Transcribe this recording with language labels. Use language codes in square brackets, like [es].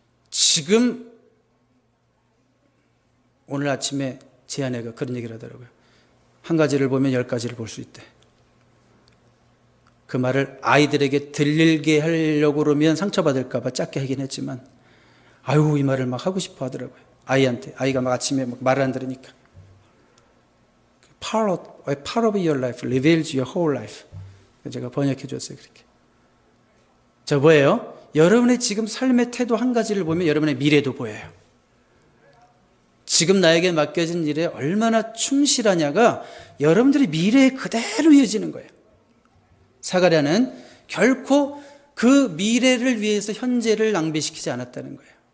[ko] 지금 오늘 아침에 제 아내가 그런 얘기를 하더라고요. 한 가지를 보면 10가지를 볼 수 있대. 그 말을 아이들에게 들리게 하려고 그러면 상처받을까 봐 짧게 하긴 했지만 아유 이 말을 막 하고 싶어 하더라고요. 아이한테. 아이가 막 아침에 막 말을 안 들으니까. [en] A part of your life reveals your whole life. [ko] 제가 번역해 줬어요. 그렇게. 저 뭐예요? 여러분의 지금 삶의 태도 한 가지를 보면 여러분의 미래도 보여요. 지금 나에게 맡겨진 일에 얼마나 충실하냐가 여러분들의 미래에 그대로 이어지는 거예요. 사가랴는 결코 그 미래를 위해서 현재를 낭비시키지 않았다는 거예요.